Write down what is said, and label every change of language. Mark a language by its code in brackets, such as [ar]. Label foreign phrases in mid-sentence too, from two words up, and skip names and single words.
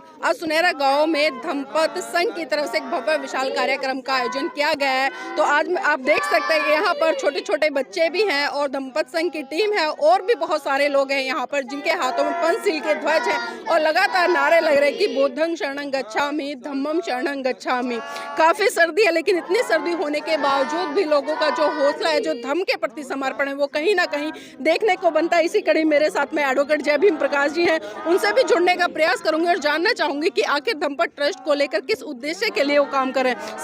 [hi] आज सुनहरा गांव में धम्मपद संघ की तरफ से एक भव्य विशाल कार्यक्रम का आयोजन किया गया है। तो आज आप देख सकते हैं यहाँ पर छोटे छोटे बच्चे भी हैं और धम्मपद संघ की टीम है और भी बहुत सारे लोग हैं यहाँ पर, जिनके हाथों में पंचशील के ध्वज है और लगातार नारे लग रहे हैं कि [pi] बुद्धं शरणं गच्छामि, धम्मं शरणं गच्छामि। [hi] काफी सर्दी है, लेकिन इतनी सर्दी होने के बावजूद भी लोगों का जो हौसला है, जो धर्म के प्रति समर्पण है, वो कहीं ना कहीं देखने को बनता है। इसी कड़ी मेरे साथ में एडवोकेट जय भीम प्रकाश जी हैं, उनसे भी जुड़ने का प्रयास करूंगी और जानना चाहूंगी कि आखिर धम्मपद ट्रस्ट को लेकर किस उद्देश्य के लिए वो काम कर रहे हैं।